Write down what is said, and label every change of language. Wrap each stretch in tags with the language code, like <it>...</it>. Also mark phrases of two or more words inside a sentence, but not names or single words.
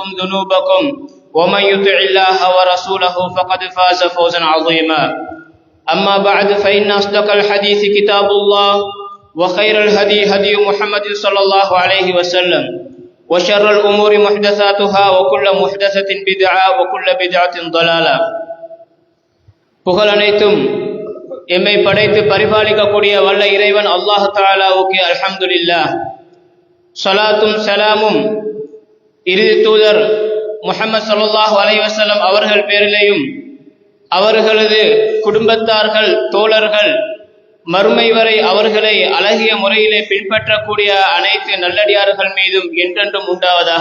<ar>ذنوبكم ومن يطع الله ورسوله فقد فاز فوزا عظيما أما بعد فإن أصدق الحديث كتاب الله وخير الهدي هدي محمد صلى الله عليه وسلم وشر الأمور محدثاتها وكل محدثة بدعة وكل بدعة ضلالة</ar> <ta>புகழ் அனைத்தும் எம்மை படைத்து பரிபாலிக்கக்கூடிய வல்ல இறைவன் அல்லாஹ் தஆலாவுக்கு அல்ஹம்துலில்லாஹ். ஸலாத்தும் ஸலாமும் இறுதி தூதர் முஹம்மது</ta> <ar>صلى الله عليه وسلم</ar> <ta>அவர்கள் பேரிலேயும் அவர்களது குடும்பத்தார்கள் தோழர்கள் மறுமை வரை அவர்களை அழகிய முறையிலே பின்பற்றக்கூடிய அனைத்து நல்லடியார்கள் மீதும் என்றென்றும் உண்டாவதாக.</ta>